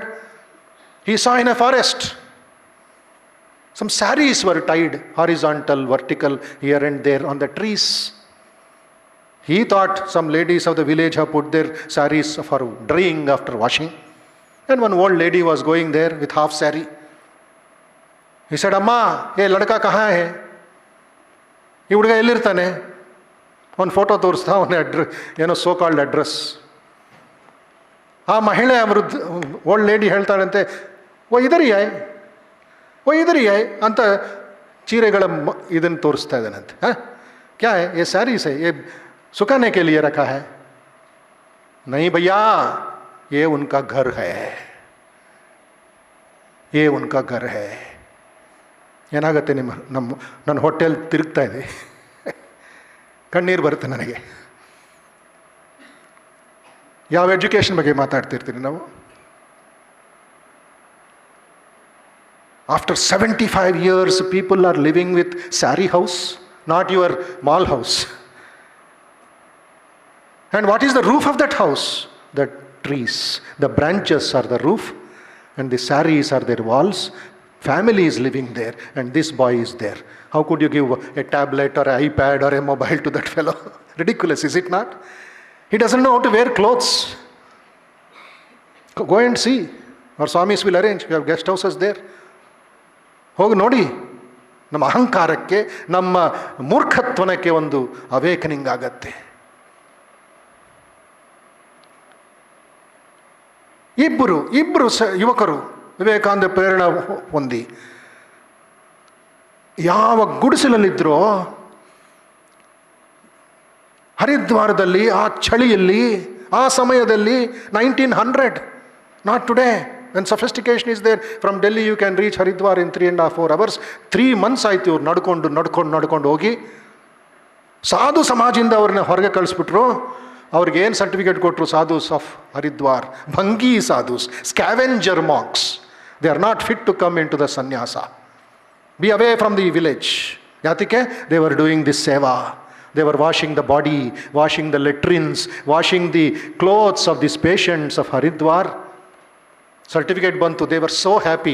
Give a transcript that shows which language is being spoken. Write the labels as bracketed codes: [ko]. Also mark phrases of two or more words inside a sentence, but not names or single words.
[en] He saw in a forest, some saris were tied, horizontal, vertical, here and there on the trees. He thought some ladies of the village have put their saris for drying after washing. And one old lady was going there with half sari. He said, Amma, [hi] ये लड़का कहाँ है? [kn] ಈ ಹುಡುಗ ಎಲ್ಲಿರ್ತಾನೆ? ಒಂದು ಫೋಟೋ ತೋರಿಸ್ತಾ, ಅವನ ಏನೋ [en] so called address. [kn] ಆ ಮಹಿಳೆ ವೃದ್ಧ [en] old lady [kn] ಹೇಳ್ತಾಳಂತೆ, ಓ ಇದರಿಯಾಯ್, ಓ ಇದರಿಯಾಯ್ ಅಂತ ಚೀರೆಗಳ ಇದನ್ನು ತೋರಿಸ್ತಾ ಇದ್ದಾನಂತೆ. [hi] ಹಾಂ, क्या है ये सारी से ये सुखाने के लिए रखा है? नहीं भैया, ये उनका घर है, ये उनका घर है. [kn] ಏನಾಗುತ್ತೆ ನನ್ನ ಹೋಟೆಲ್ ತಿರುಗ್ತಾ ಇದೆ, ಕಣ್ಣೀರು ಬರುತ್ತೆ ನನಗೆ. ಯಾವ ಎಜುಕೇಷನ್ ಬಗ್ಗೆ ಮಾತಾಡ್ತಿರ್ತೀರಿ ನಾವು? [en] After 75 years, people are living with sari house, not your mall house. And what is the roof of that house? The trees. The branches are the roof, and the saris are their walls. Family is living there, and this boy is there. How could you give a tablet or an iPad or a mobile to that fellow? Ridiculous, is it not? He doesn't know how to wear clothes. Go and see. Our Swamis will arrange. We have guest houses there. [kn] ಹೋಗಿ ನೋಡಿ. ನಮ್ಮ ಅಹಂಕಾರಕ್ಕೆ, ನಮ್ಮ ಮೂರ್ಖತ್ವನಕ್ಕೆ ಒಂದು ಅವೇಕನಿಂಗ್ ಆಗತ್ತೆ. ಇಬ್ಬರು ಯುವಕರು ವಿವೇಕಾನಂದ ಪ್ರೇರಣಾ ಹೊಂದಿ ಯಾವ ಗುಡಿಸಲಲ್ಲಿದ್ದರೋ, ಹರಿದ್ವಾರದಲ್ಲಿ ಆ ಚಳಿಯಲ್ಲಿ, ಆ ಸಮಯದಲ್ಲಿ, 1900, [en] not today, when sophistication is there. From Delhi you can reach Haridwar in 3.5-4 hours. [kn] 3 months ಆಯ್ತು ಇವ್ರು ನಡ್ಕೊಂಡು ಹೋಗಿ. ಸಾಧು ಸಮಾಜದಿಂದ ಅವ್ರನ್ನ ಹೊರಗೆ ಕಳಿಸ್ಬಿಟ್ರು. ಅವ್ರಿಗೆ ಏನು ಸರ್ಟಿಫಿಕೇಟ್ ಕೊಟ್ಟರು? [en] Sadhus of Haridwar, Bhangi Sadhus, scavenger monks. They are not fit to come into the sannyasa. Be away from the village. [kn] Yatike? [en] They were doing this seva. They were washing the body, washing the latrines, washing the clothes of these patients of Haridwar. [kn] ಸರ್ಟಿಫಿಕೇಟ್ ಬಂತು. They were so happy.